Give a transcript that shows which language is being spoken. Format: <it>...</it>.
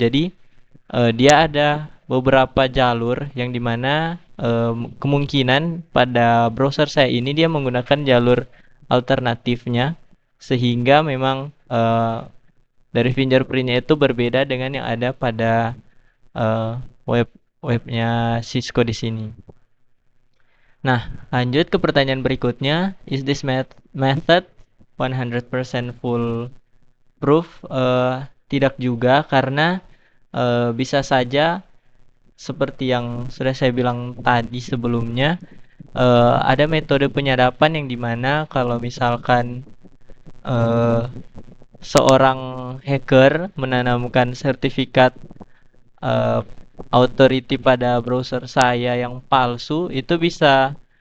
<id>Jadi dia ada beberapa jalur yang dimana kemungkinan pada browser saya ini dia menggunakan jalur alternatifnya, sehingga memang dari fingerprintnya itu berbeda dengan yang ada pada webnya Cisco di sini. Nah, lanjut ke pertanyaan berikutnya.</id> <en>Is this method 100% full proof?</en> <id>Tidak juga, karena bisa saja seperti yang sudah saya bilang tadi sebelumnya, ada metode penyadapan yang dimana kalau misalkan seorang hacker menanamkan sertifikat authority pada browser saya yang palsu, itu bisa</id>